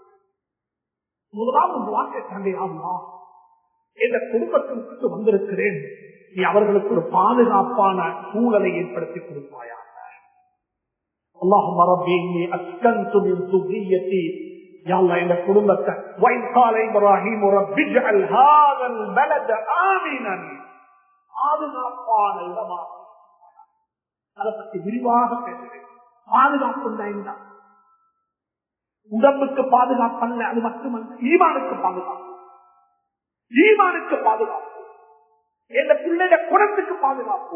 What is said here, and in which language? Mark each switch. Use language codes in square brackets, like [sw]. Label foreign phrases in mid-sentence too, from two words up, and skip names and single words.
[ta] முதலாவது துஆ கேட்டாங்க, [ar] يا الله, [ta] இந்த குடும்பத்திற்கு வந்திருக்கிறேன், நீ அவர்களுக்கு ஒரு பாதுகாப்பான சூழலை ஏற்படுத்தி கொடுப்பாயாக. [ar] اللهم ربي إني أسكنت من ذُرِّيَّتِي, [ta] யா அல்லாஹ் இந்த குடும்பத்தை [ar] وَإِذْ قَالَ إِبْرَاهِيمُ رَبِّ اجْعَلْ هَذَا الْبَلَدَ آمِنًا, [ta] பாதுகாப்பான இடமாக. அதை பற்றி விரிவாக பேசுகிறேன். பாதுகாப்பு என்ன? உடம்புக்கு பாதுகாப்பு அல்ல, அது மட்டுமல்ல, ஈமானுக்கு பாதுகாப்பு. ஈமானுக்கு பாதுகாப்பு, எந்த பிள்ளைட குணத்துக்கு பாதுகாப்பு.